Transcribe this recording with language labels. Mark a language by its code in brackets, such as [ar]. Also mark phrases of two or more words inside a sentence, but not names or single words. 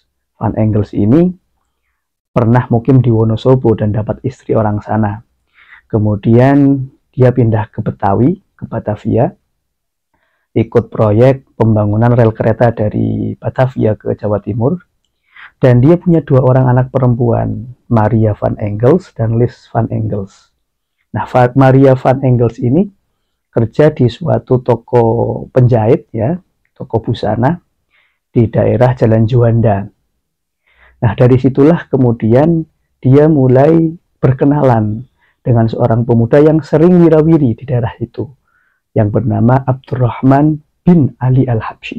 [id] Van Engels ini pernah mukim di Wonosobo dan dapat istri orang sana. Kemudian dia pindah ke Betawi, ke Batavia, ikut proyek pembangunan rel kereta dari Batavia ke Jawa Timur. Dan dia punya dua orang anak perempuan, Maria van Engels dan Lis van Engels. Nah, Maria van Engels ini kerja di suatu toko penjahit, ya, toko busana di daerah Jalan Juanda. Nah, dari situlah kemudian dia mulai berkenalan dengan seorang pemuda yang sering wirawiri di daerah itu, yang bernama Abdurrahman bin Ali Al-Habsyi.